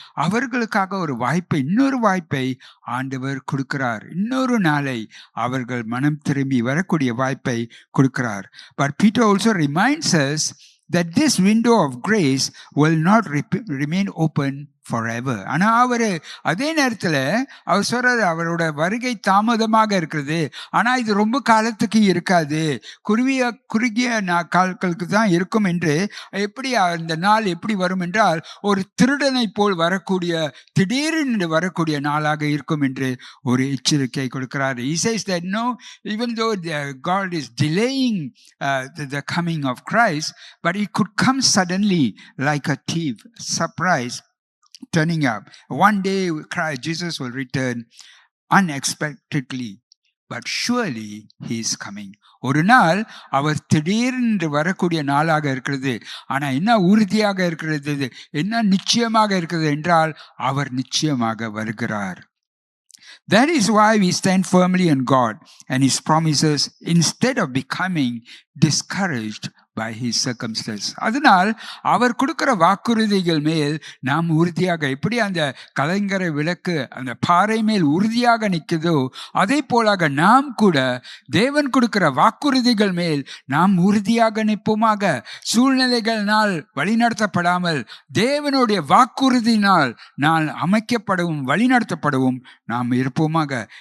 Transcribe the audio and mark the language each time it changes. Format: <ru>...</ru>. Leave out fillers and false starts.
<ta>அவர்களுக்காக ஒரு வாய்ப்பை, இன்னொரு வாய்ப்பை ஆண்டவர் கொடுக்கிறார். இன்னொரு நாளை அவர்கள் மனம் திரும்பி வரக்கூடிய வாய்ப்பை கொடுக்கிறார்.</ta> <en>But Peter also reminds us that this window of grace will not remain open forever.</en> <ta>ஆனா அவரு அதே நேரத்துல அவர் சொல்றாரு, அவரோட வருகை தாமதமாக இருக்கிறது, ஆனா இது ரொம்ப காலத்துக்கு இருக்காது, குறுகிய காலங்களுக்கு தான் இருக்கும் என்று. எப்படி அந்த நாள் எப்படி வரும் என்றால், ஒரு திருடனை போல் வரக்கூடிய, திடீரென்று வரக்கூடிய நாளாக இருக்கும் என்று ஒரு எச்சரிக்கை கொடுக்கிறார்.</ta> <en>He says that no, even though God is delaying the coming of Christ, but it could come suddenly like a thief, surprise, turning up. One day Jesus will return unexpectedly, but surely he is coming.</en> <ta>ஒரு நாள் அவர் திடீரென்று வரக்கூடிய நாளாக இருக்கிறது. ஆனா என்ன உறுதியாக இருக்கிறது, என்ன நிச்சயமாக இருக்கிறது என்றால், அவர் நிச்சயமாக வருகிறார்.</ta> <en>That is why we stand firmly in God and his promises instead of becoming discouraged by his circumstance.</en> <ta>அதனால் அவர் கொடுக்கிற வாக்குறுதிகள் மேல் நாம் உறுதியாக, எப்படி அந்த கலங்கரை விளக்கு அந்த பாறை மேல் உறுதியாக நிற்குதோ, அதே போலாக நாம் கூட தேவன் கொடுக்கிற வாக்குறுதிகள் மேல் நாம் உறுதியாக நிற்போமாக. சூழ்நிலைகளினால் வழிநடத்தப்படாமல் தேவனுடைய வாக்குறுதியினால் நான் அமைக்கப்படவும் வழிநடத்தப்படவும் நாம் இருப்போமாக.</ta>